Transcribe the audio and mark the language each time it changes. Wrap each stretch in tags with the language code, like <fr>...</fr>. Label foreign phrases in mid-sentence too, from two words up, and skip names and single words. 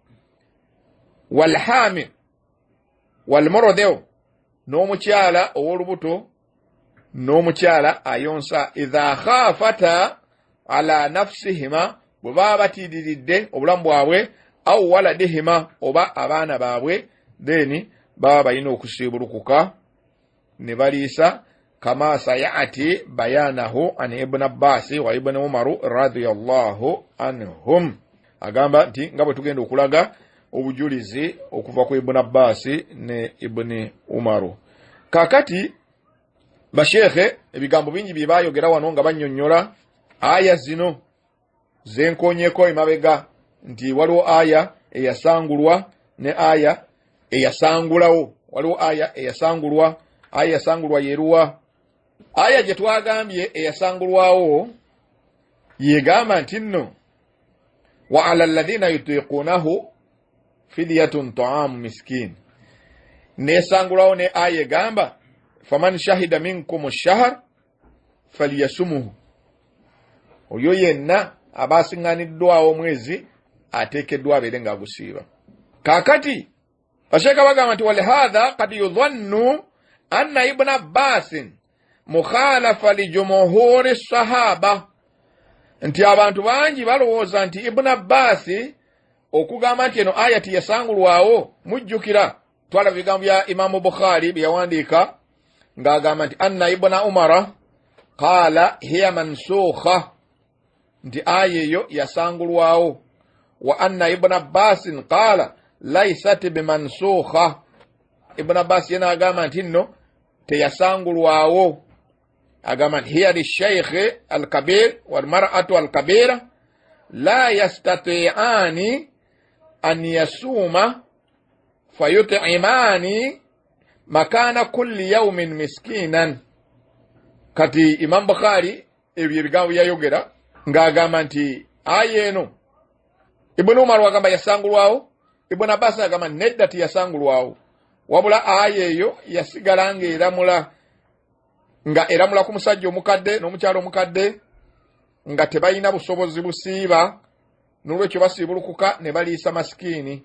<ar>والحامل والمرضع,</ar> <lg>n'omukyala ow'olubuto n'omukyala ayonsa.</lg> <ar>إذا خافتا على نفسيهما,</ar> <lg>bwe baba batiiriridde obulamu bwabwe,</lg> <ar>أو ولديهما</ar> <lg>oba abaana baabwe, then baba balina okusiibulukuka ne baliisa.</lg> <ar>كما سيأتي بيانه عن ابن عباس وابن عمر رضي الله عنهم.</ar> <lg>Agamba nti nga bwe tugenda okulaga obujulizi okuva ku Ibn Abbas ne Ibn Umaru. Kakati bashekhe ebigambo bingi bye bayogera wano nga bannyonnyola aya zino zenkonyeko emabega, nti waliwo aya eyasangulwa ne aya eyasangulawo. Waliwo aya eyasangulwa, aya eyasangulwa yeruwa? Aya gye twagambye eyasangulwawo yegamba nti nno</lg> <ar>وعلى الذين يطيقونه فدية طعام مسكين.</ar> <lg>Nesangulawo ne aya egamba</lg> <ar>فمن شهد منكم الشهر فليصمه,</ar> <lg>oyo yenna abasiŋŋaniddwawo omwezi ateekeddwa abeere ng'agusiiba. Kakati basheka bagamba nti</lg> <ar>ولهذا قد يظن أن ابن عباس مخالف لجمهور الصحابة,</ar> <lg>nti abantu bangi balowooza nti Ibn Abbas okugamba nti eno ayati yasangulwawo, mujjukira twala bigambo bya Imamu Bukhari bye yawandiika ng'agamba nti</lg> <ar>أن ابن عمر قال هي منسوخة,</ar> <lg>nti aya eyo yasangulwawo.</lg> <ar>وأن ابن عباس قال ليست بمنسوخة,</ar> <lg>Ibn Abbas yena agamba nti nno teyasangulwawo. Agamba nti</lg> <ar>هي للشيخ الكبير والمرأة الكبيرة لا يستطيعان أن يصوما فيطعمان مكان كل يوم مسكينا.</ar> <lg>Kati Imam Bukhari ebyo ebigambo yayogera ng'agamba nti aya eno Ibn Umar wagamba yasangulwawo, Ibn Abbas agamba nedda tiyasangulwawo, wabula aya eyo yasigala nga eramula ku musajja omukadde n'omukyala omukadde nga tebalina busobozi busiiba, n'olwekyo basiibulukuka ne baliisa masikini.</lg>